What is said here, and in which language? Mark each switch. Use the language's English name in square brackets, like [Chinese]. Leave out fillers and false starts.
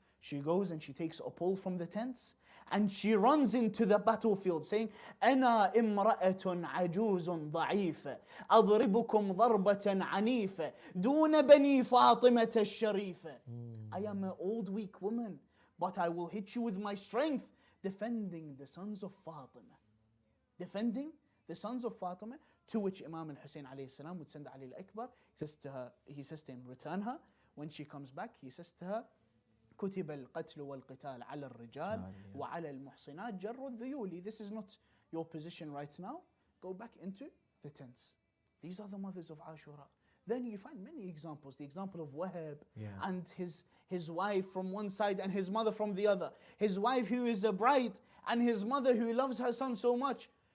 [English] She goes and she takes a pole from the tents and she runs into the battlefield saying, [Arabic] أنا امرأة عجوز ضعيفة أضربكم ضربة عنيفة دون بني فاطمة الشريفة. [English] I am an old weak woman, but I will hit you with my strength, defending the sons of Fatima. Defending the sons of Fatima, to which Imam Hussein alayhi salam would send Ali al-Akbar. He says to him, return her. When she comes back, he says to her, [Arabic] كتب القتل والقتال على الرجال وعلى المحصنات جر الذيول. [English] This is not your position right now. Go back into the tents. These are the mothers of Ashura. Then you find many examples. The example of Wahab and his wife from one side and his mother from the other. His wife who is a bride and his mother who loves her son so much.